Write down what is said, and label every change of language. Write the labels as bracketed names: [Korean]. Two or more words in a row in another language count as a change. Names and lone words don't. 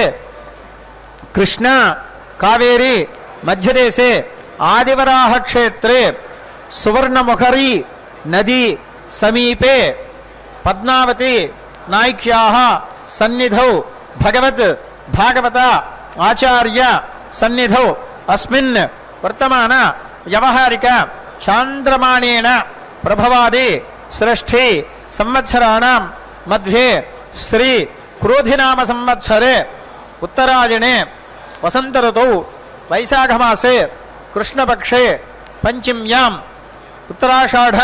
[Sanskrit] కృష్ణ కావేరీ మధ్యదేశే ఆదివరాహక్షేత్రే సువర్ణముఖరీ నదీ సమీపే పద్మావతి నాయిక్యాః సన్నిధౌ భగవత్ భాగవత ఆచార్య సన్నిధౌ अस्मिन् वर्तमान व्यवहारिक चांद्रमाणेन प्रभवादि षष्ठी संवत्सराणां मध्ये श्री क्रोधिनाम संवत्सरे उत्तरायणे वसंत ऋतौ वैशाखमासे कृष्णपक्षे पंचम्यां उत्तराषाढ़